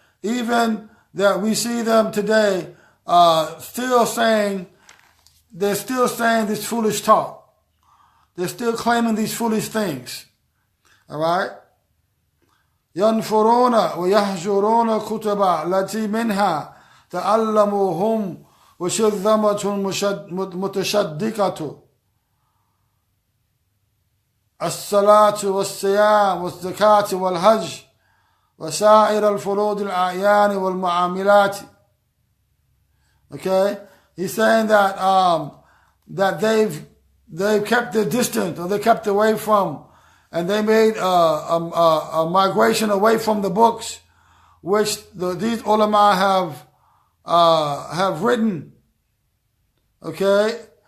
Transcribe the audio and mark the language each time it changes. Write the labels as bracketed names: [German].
[English] Even that we see them today they're still saying this foolish talk. They're still claiming these foolish things. All right? [Arabic] ينفرون ويحجرون الكتب التي منها تعلموهم وشذمة متشدقة الصلاة والصيام والزكاة والحج وسائر الفروض الأعيان والمعاملات. [English] Okay? He's saying that that they've kept their distance, or they kept away from, and they made a migration away from the books which these ulama have written. Okay?